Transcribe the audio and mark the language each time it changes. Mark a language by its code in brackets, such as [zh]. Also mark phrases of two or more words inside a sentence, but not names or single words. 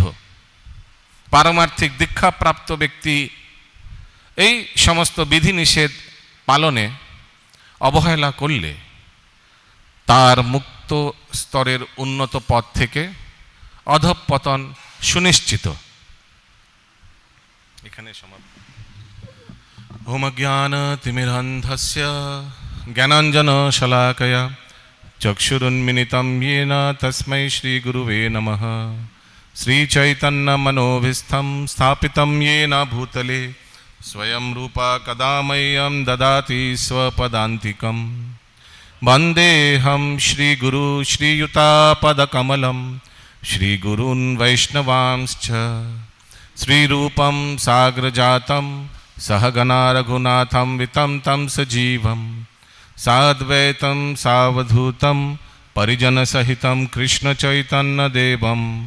[bn] পারমার্থিক দীক্ষাপ্রাপ্ত ব্যক্তি এই সমস্ত বিধিনিষেধ পালনে অবহেলা করলে তার মুক্ত স্তরের উন্নত পথ থেকে অধঃপতন সুনিশ্চিত। এখানে সমাপ্ত। [sa] ওম জ্ঞানতিমিরান্ধস্য জ্ঞানাঞ্জন শলাকয়া চক্ষুরুন্মিলিतं येन तस्मै श्रीगुरुवे नमः। श्रीचैतन्यमनोभीष्टं स्थापितं येन भूतले स्वयं रूपा कदा मह्यं ददाति स्वपदान्तिकम्। वन्देऽहं श्रीगुरु श्रीयुतापदकमलं श्रीगुरून् वैष्णवांश्च श्रीरूपं साग्रजातं सहगना रघुनाथं वितं तं सजीवं साद्वैतं सावधूतं परिजनसहितं कृष्णचैतन्यदेवं